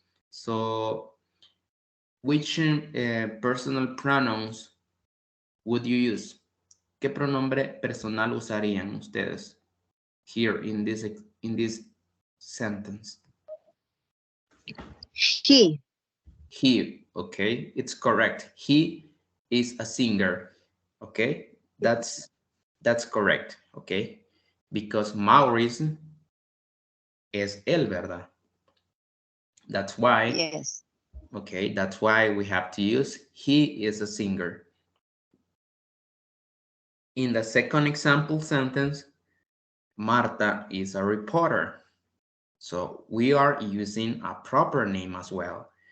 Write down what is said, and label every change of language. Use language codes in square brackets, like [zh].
[en] So which personal pronouns would you use? [es] ¿Qué pronombre personal usarían ustedes [en] here in this sentence? She. He, okay, it's correct. He is a singer, okay? That's correct, okay? [es] Because Maurice es él, ¿verdad? [en] That's why, Yes. okay, that's why we have to use he is a singer. In the second example sentence, Marta is a reporter. So we are using a proper name as well.